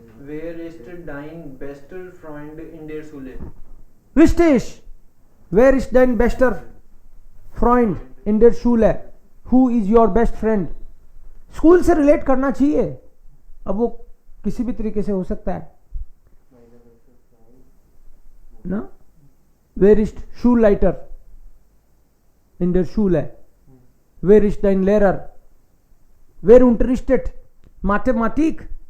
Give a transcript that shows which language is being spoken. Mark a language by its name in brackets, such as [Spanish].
[German] Wer ist dein bester Freund in der Schule? Richtig. Wer ist dein bester Freund in der Schule? [English] Who is your best friend? [Hindi] School से relate करना चाहिए. अब वो किसी भी तरीके से हो सकता है ना. [English] Where is Schulleiter? [German] in der Schule? Wer ist dein Lehrer? Wer unterrichtet Mathematik?